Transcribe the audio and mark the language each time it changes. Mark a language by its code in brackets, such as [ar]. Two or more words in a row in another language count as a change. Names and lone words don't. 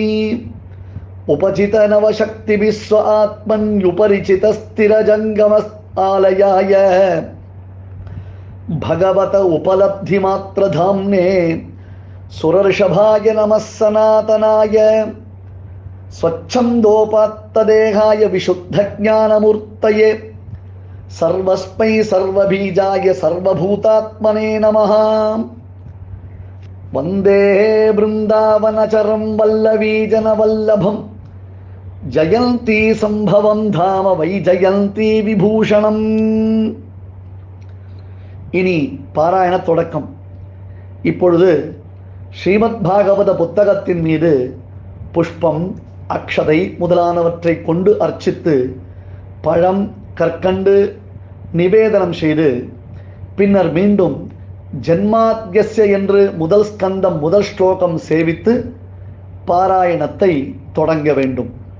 [sa] उपचितनवशक्तिभिः स्व आत्मन्युपरिचितस्थिरजङ्गमस्तालयाय भगवत उपलब्धिमात्रधाम्ने सुरर्षभाय नमः सनातनाय स्वच्छन्दोपात्तदेहाय विशुद्धज्ञानमूर्तये सर्वस्मै सर्वबीजाय सर्वभूतात्मने नमः. वन्दे वृन्दावनचरं वल्लवीजनवल्लभं जयन्ती सम्भवं धाम वैजयन्ती विभूषणम्. [ta] இனி பாராயண தொடக்கம். இப்பொழுது ஸ்ரீமத் பாகவத புத்தகத்தின் மீது புஷ்பம், அக்ஷதை முதலானவற்றை கொண்டு அர்ச்சித்து பழம், கற்கண்டு நிவேதனம் செய்து பின்னர் மீண்டும் ஜன்மாத்யஸ்ய என்று முதல் ஸ்கந்தம் முதல் ஸ்லோகம் சேவித்து பாராயணத்தை தொடங்க வேண்டும்.